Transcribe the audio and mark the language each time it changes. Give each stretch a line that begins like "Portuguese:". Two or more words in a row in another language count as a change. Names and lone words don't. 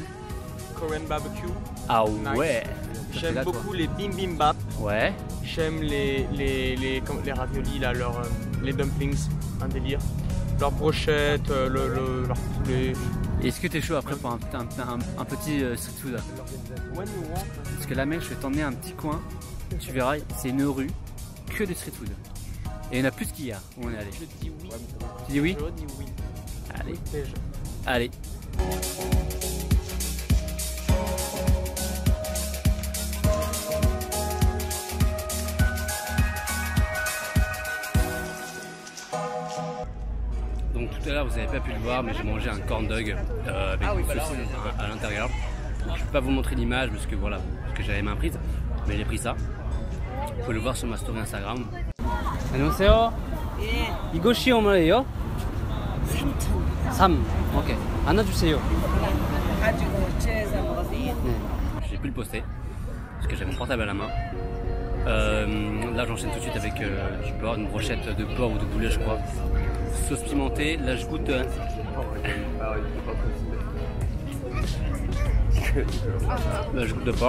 English: Korean barbecue. Ah
French: Nice. ouais. Ça, J'aime t'es là, toi. beaucoup les bibimbap. Ouais. J'aime les raviolis, là, les dumplings, un délire. Leurs brochettes, leur poulet. Est-ce que t'es chaud après pour un petit street food là?
English: When you want.
French: Parce que là mec, je vais t'emmener un petit coin. Tu verras, c'est une rue que de
English: street food.
French: Et il y en a plus qu'hier où on est allé. Je dis oui. Tu dis oui? Je dis oui. Allez. Déjà. Allez. Donc tout à l'heure vous n'avez pas pu le voir mais j'ai mangé un
English: corn dog
French: avec une saucisse à l'intérieur. Je ne peux pas vous montrer l'image parce que voilà, parce que j'avais main prise, mais j'ai pris ça. Vous pouvez le voir sur ma story Instagram.
Korean: 안녕하세요. 이것이 얼마예요? 3. Ok. 하나 주세요.
French: J'ai pu le poster parce que j'avais mon portable à la main. Là j'enchaîne tout de suite avec du porc, une brochette de porc ou de poulet je crois. Sauce pimentée, là je goûte. Là je goûte de porc.